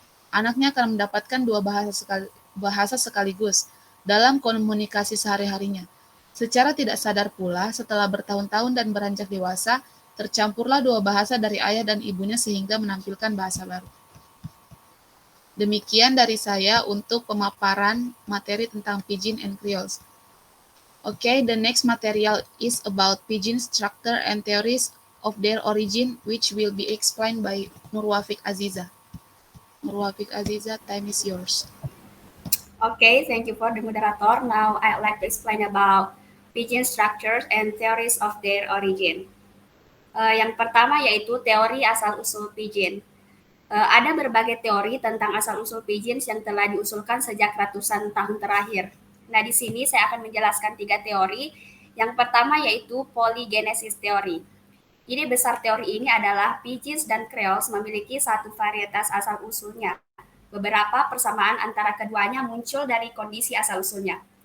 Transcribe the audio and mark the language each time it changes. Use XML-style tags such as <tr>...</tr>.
<id>Anaknya akan mendapatkan dua bahasa sekaligus dalam komunikasi sehari-harinya. Secara tidak sadar pula, setelah bertahun-tahun dan beranjak dewasa, tercampurlah dua bahasa dari ayah dan ibunya sehingga menampilkan bahasa baru. Demikian dari saya untuk pemaparan materi tentang Pidgin and Creoles.</id> <en>Okay, the next material is about Pidgin structure and theories of their origin, which will be explained by Nurwafik Aziza. Nurwafik Aziza, time is yours. Okay, thank you for the moderator. Now I'd like to explain about Pidgin structures and theories of their origin.</en> <id>Yang pertama yaitu teori asal-usul Pidgin. Ada berbagai teori tentang asal-usul Pidgin yang telah diusulkan sejak ratusan tahun terakhir. Nah, di sini saya akan menjelaskan 3 teori. Yang pertama yaitu polygenesis teori. Ide besar teori ini adalah Pidgins dan Creoles memiliki satu varietas asal-usulnya. Beberapa persamaan antara keduanya muncul dari kondisi asal-usulnya.</id>